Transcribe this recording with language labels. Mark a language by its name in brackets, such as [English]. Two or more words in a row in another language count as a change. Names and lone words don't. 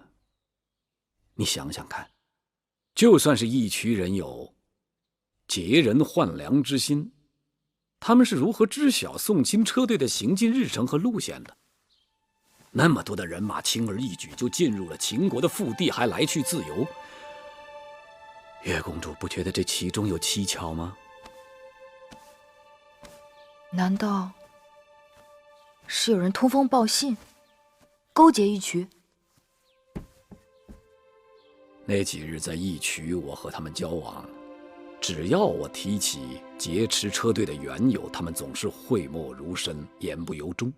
[Chinese] 你想想看，就算是义渠人有劫人换粮之心，他们是如何知晓宋钦车队的行进日程和路线的？那么多的人马轻而易舉就进入了秦国的腹地，還来去自由。月公主不覺得這其中有蹊蹺嗎？難道是有人通風報信，勾結義渠？那幾日在義渠，我和他們交往，只要我提起劫持車隊的緣由，他們總是諱莫如深，言不由衷。